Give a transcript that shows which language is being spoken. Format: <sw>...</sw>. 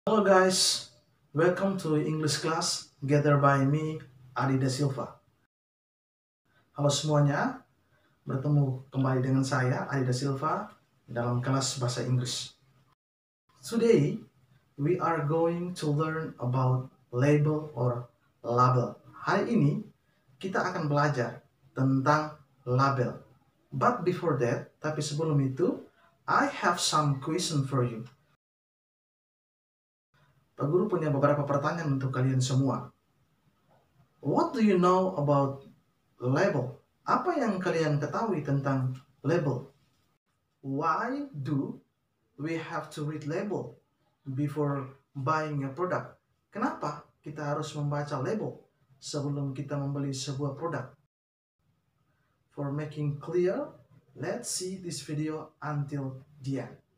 <en>Hello guys, welcome to English class gathered by me, Adi Da Silva.</en> <id>Halo semuanya, bertemu kembali dengan saya, Adi Da Silva, dalam kelas Bahasa Inggris.</id> <en>Today, we are going to learn about label or label.</en> <id>Hari ini, kita akan belajar tentang label.</id> <en>But before that,</en> <id>tapi sebelum itu,</id> <en>I have some question for you.</en> <id>Pak Guru punya beberapa pertanyaan untuk kalian semua.</id> <en>What do you know about label?</en> <id>Apa yang kalian ketahui tentang label?</id> <en>Why do we have to read label before buying a product?</en> <id>Kenapa kita harus membaca label sebelum kita membeli sebuah produk?</id> <en>For making clear, let's see this video until the end.</en>